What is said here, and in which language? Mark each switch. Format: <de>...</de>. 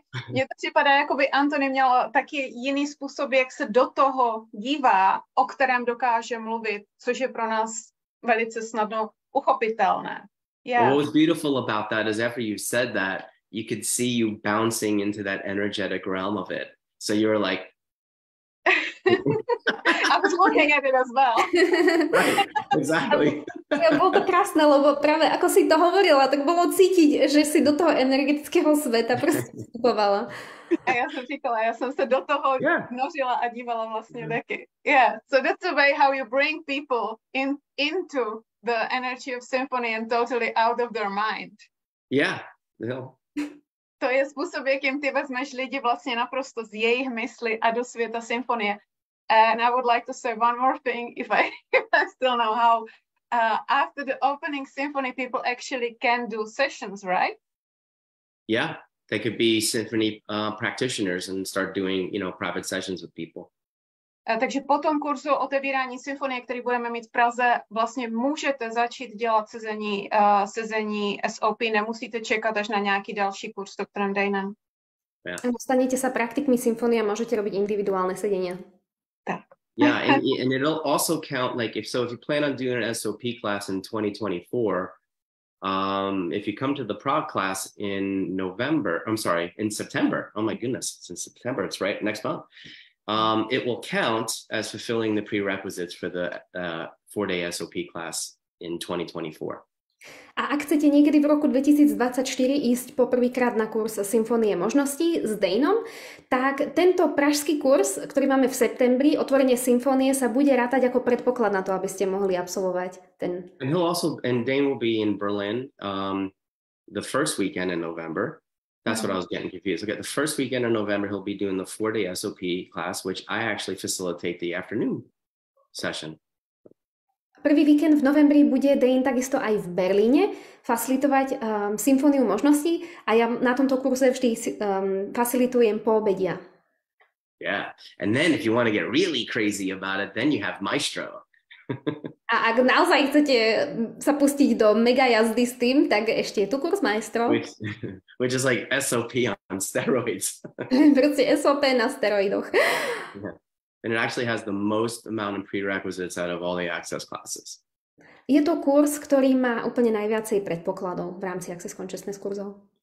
<cs>Mně to připadá, jakoby Antony měl taky jiný způsob, jak se do toho dívá, o kterém dokáže mluvit, což je pro nás velice snadno uchopitelné.</cs> <en>What was beautiful about that is after you said that, you could see you bouncing into that energetic realm of it. So you were like, I was looking at it as well. Right, exactly.</en> <sk>Bolo to krásne, lebo práve ako si to hovorila, tak bolo cítiť, že si do toho energetického sveta proste vstupovala. A ja som říkala, ja som sa do toho vnožila a dívala vlastne taky.</sk> <en>Yeah, so that's the way how you bring people into the energy of symphony and totally out of their mind. Yeah.</en> <cs>To je způsob, jakým ty vezmeš lidi vlastně naprosto z jejich mysli a do světa symfonie.</cs> <en>And I would like to say one more thing, if I still know how. After the opening symphony, people actually can do sessions, right? Yeah, they could be symphony practitioners and start doing, private sessions with people.</en> <cs>Takže po tom kurzu otevírání symfonie, který budeme mít v Praze, vlastně můžete začít dělat sezení SOP, nemusíte čekat až na nějaký další kurz, doktorem Danem.</cs> <sk>Stanete sa praktikmi symfónie a môžete robiť individuálne sedenia. Tak.</sk> <en>Yeah, and it'll also count, like, if you plan on doing an SOP class in 2024, if you come to the Prague class in September, oh my goodness, it's in September, it's right next month. It will count as fulfilling the prerequisites for the 4-day SOP class in 2024.</en> <sk>A ak chcete niekedy v roku 2024 ísť poprvýkrát na kurz Symfónie možností s Danom, tak tento pražský kurz, ktorý máme v septembri, otvorenie symfónie, sa bude rátať ako predpoklad na to, aby ste mohli absolvovať ten.</sk> <en>And Dane will be in Berlin the first weekend in November. That's what I was getting confused. Okay, the first weekend in November, he'll be doing the 4-day SOP class, which I actually facilitate the afternoon session.</en> <sk>Prvý víkend v novembri bude Dane takisto aj v Berlíne facilitovať symfóniu možností a ja na tomto kurze vždy facilitujem po obedia.</sk> <en>Yeah, and then if you want to get really crazy about it, then you have Maestro.</en> <sk>A ak naozaj chcete sa pustiť do mega jazdy s tým, tak ešte je tu kurz Maestro.</sk> <en>Which is like SOP on steroids.</en> <sk>Proste SOP na steroidoch.</sk> <en>Yeah. And it actually has the most amount of prerequisites out of all the access classes.</en> <sk>Je to kurz, ktorý má úplne najviacej predpokladov v rámci Access Consciousness kurzov.</sk>